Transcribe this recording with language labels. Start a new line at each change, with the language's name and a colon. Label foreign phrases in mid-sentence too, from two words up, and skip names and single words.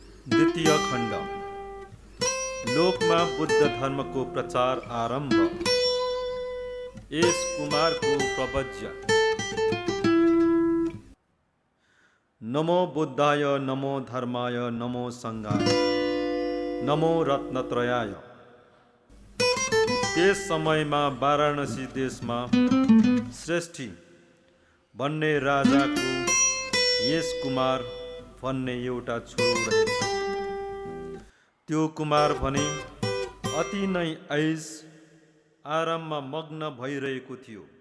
Nepali: द्वितीय खण्ड लोकमा बुद्ध धर्मको प्रचार आरम्भ। एस कुमारको प्रवज्य।
Sanskrit: नमो बुद्धाय, नमो धर्माय, नमो सङ्घाय, नमो रत्नत्रयाय।
Nepali: त्यस समयमा वाराणसी देशमा श्रेष्ठी भन्ने राजाको यस कुमार भन्ने एउटा छोरो रहेछ। त्यो कुमार भने अति नै ऐस आराममा मग्न भइरहेको थियो।